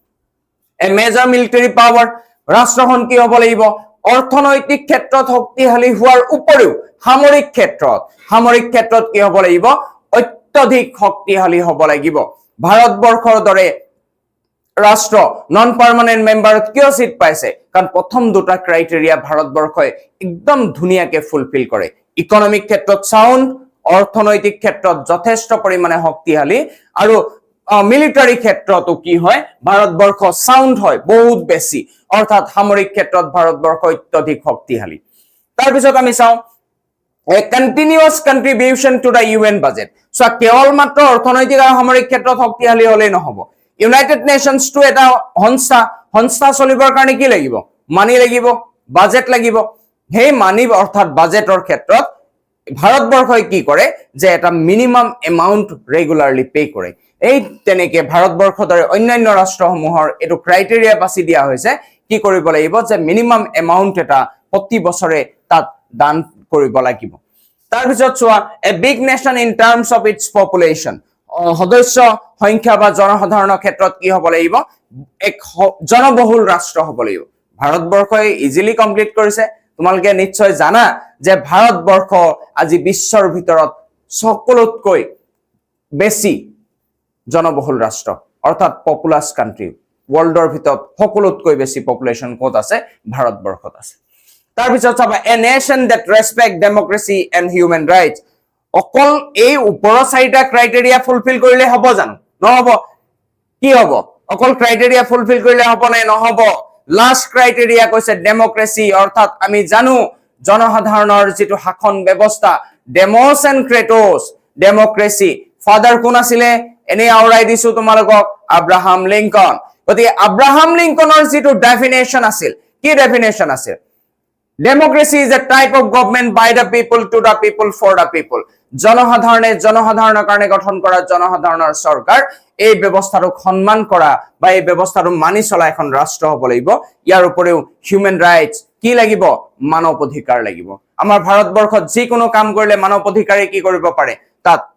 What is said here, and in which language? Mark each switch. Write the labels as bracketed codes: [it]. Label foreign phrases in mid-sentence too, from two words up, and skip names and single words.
[en] a major military power [as] ৰাষ্ট্ৰখন কি হ'ব লাগিব অৰ্থনৈতিক ক্ষেত্ৰত শক্তিশালী হোৱাৰ উপৰিও সামৰিক ক্ষেত্ৰত কি হ'ব লাগিব অত্যধিক শক্তিশালী হ'ব লাগিব ভাৰতবৰ্ষৰ দৰে ৰাষ্ট্ৰ [en] non permanent [as] মেম্বাৰত কিয় সিট পাইছে কাৰণ প্ৰথম দুটা ক্ৰাইটেৰিয়া ভাৰতবৰ্ষই একদম ধুনিয়াকে ফুলফিল কৰে ইকোনমিক ক্ষেত্ৰত সাউন্ড অৰ্থনৈতিক ক্ষেত্ৰত যথেষ্ট পৰিমাণে শক্তিশালী আৰু মিলিটাৰী ক্ষেত্ৰতো কি হয় ভাৰতবৰ্ষ সাউন্ড হয় বহুত বেছি অৰ্থাৎ সামৰিক ক্ষেত্ৰত ভাৰতবৰ্ষ অত্যধিক শক্তিশালী তাৰ পিছত আমি চাও [en] a continuous contribution to the UN budget [as] so কেৱল মাত্ৰ অৰ্থনৈতিক আৰু সামৰিক ক্ষেত্ৰত শক্তিশালী হলেই নহব ইউনাইটেড নেশনস টু এটা সংস্থা চলিবৰ কাৰণে কি লাগিব মানি লাগিব বাজেট লাগিব হে মানি অৰ্থাৎ বাজেটৰ ক্ষেত্ৰত ভাৰতবৰ্ষই কি কৰে যে এটা [en] minimum amount regularly pay [as] কৰে এই তেনেকে ভাৰতবৰ্ষৰ দৰে অন্যান্য ৰাষ্ট্ৰসমূহৰ এটো ক্ৰাইটেৰিয়া বাছি দিয়া হৈছে কি কৰিব লাগিব যে [en] minimum amount [as] এটা প্ৰতি বছৰে তাত দান কৰিব লাগিব তাৰ পিছত চোৱা [en] a big nation in terms of its population [as] সদস্য সংখ্যা বা জনসাধাৰণৰ ক্ষেত্ৰত কি হ'ব লাগিব এক জনবহুল ৰাষ্ট্ৰ হ'ব লাগিব ভাৰতবৰ্ষই ইজিলি কমপ্লিট কৰিছে তোমালোকে নিশ্চয় জানা যে ভাৰতবৰ্ষ আজি বিশ্বৰ ভিতৰত সকলোতকৈ বেছি জনবহুল ৰাষ্ট্ৰ অৰ্থাৎ [en] populous country [as] ওয়াৰ্ল্ডৰ ভিতৰত সকলোতকৈ বেছি পপুলেশন ক'ত আছে ভাৰতবৰ্ষত আছে তাৰ পিছত চাবা [en] a nation that respect democracy and human rights [as] অকল এই ওপৰৰ চাৰিটা ক্ৰাইটেৰিয়া ফুলফিল কৰিলে হ'ব জানো নহব কি হ'ব অকল ক্ৰাইটেৰিয়া ফুলফিল কৰিলে হ'ব নে নহব [en] last criteria [as] কৈছে ডেমক্ৰেসি অৰ্থাৎ আমি জানো জনসাধাৰণৰ যেটো শাসন ব্যৱস্থা ডেমোস এণ্ড ক্ৰেটোস [en] democracy father [as] কোন আছিলে এনে আউৰাই দিছো তোমালোকক আব্ৰাহাম লিংকন গতি আব্ৰাহাম লিংকনৰ যেটো ডেফিনেশন আছিল কি ডেফিনেশন আছিল [en] Democracy is a type of government by the people, to the people, for the people. [as] জনসাধাৰণৰ কাৰণে গঠন কৰা জনসাধাৰণৰ চৰকাৰ এই ব্যৱস্থাটোক সন্মান কৰা বা এই ব্যৱস্থাটো মানি চলা এখন ৰাষ্ট্ৰ হ'ব লাগিব ইয়াৰ উপৰিও [en] human rights [as] কি লাগিব মানৱ অধিকাৰ লাগিব আমাৰ ভাৰতবৰ্ষত যিকোনো কাম কৰিলে মানৱ অধিকাৰে কি কৰিব পাৰে তাত